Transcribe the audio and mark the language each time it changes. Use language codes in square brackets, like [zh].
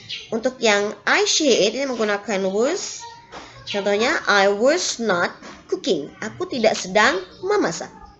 [id] Untuk yang I, she, it ini menggunakan was. [en] Contohnya, I was not cooking. [id] Aku tidak sedang memasak.